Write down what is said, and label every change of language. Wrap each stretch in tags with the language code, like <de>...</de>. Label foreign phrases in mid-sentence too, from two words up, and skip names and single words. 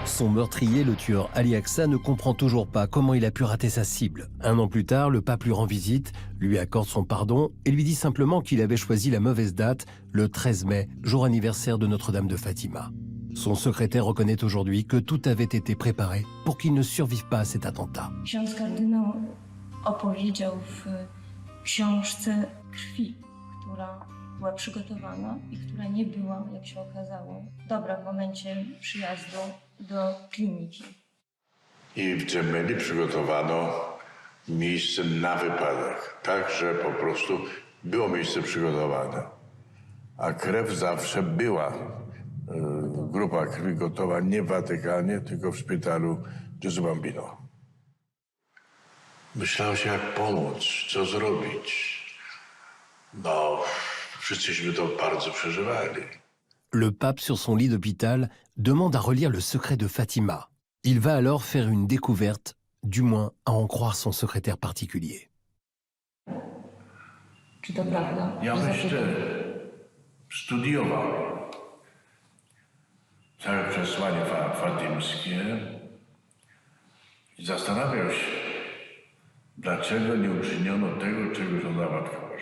<fr>Son meurtrier, le tueur Ali Aqsa, ne comprend toujours pas comment il a pu rater sa cible. Un an plus tard, le pape lui rend visite, lui accorde son pardon et lui dit simplement qu'il avait choisi la mauvaise date, le 13 mai, jour anniversaire de Notre-Dame de Fatima. Son secrétaire reconnaît aujourd'hui que tout avait été préparé pour qu'il ne survive pas à cet attentat.</fr> <pl>Ksiądz kardynał opowiedział w książce krwi, która była przygotowana i która nie była, jak się okazało, dobra w momencie przyjazdu do kliniki. I w Gemelli przygotowano miejsce na wypadek, tak, że po prostu było miejsce przygotowane. A krew zawsze była, grupa krwi gotowa nie w Watykanie, tylko w szpitalu Gesù Bambino. Myślało się, jak pomóc, co zrobić. No, wszyscyśmy to bardzo przeżywali.</pl> <fr>Le pape, sur son lit d'hôpital, demande à relire le secret de Fatima. Il va alors faire une découverte, du moins à en croire son secrétaire particulier.</fr> <pl>Czy to prawda? Ja myślę, studiował całe przesłanie fatimskie i zastanawiał się, dlaczego nie uczyniono tego, czego żądała Matka Boża.</pl>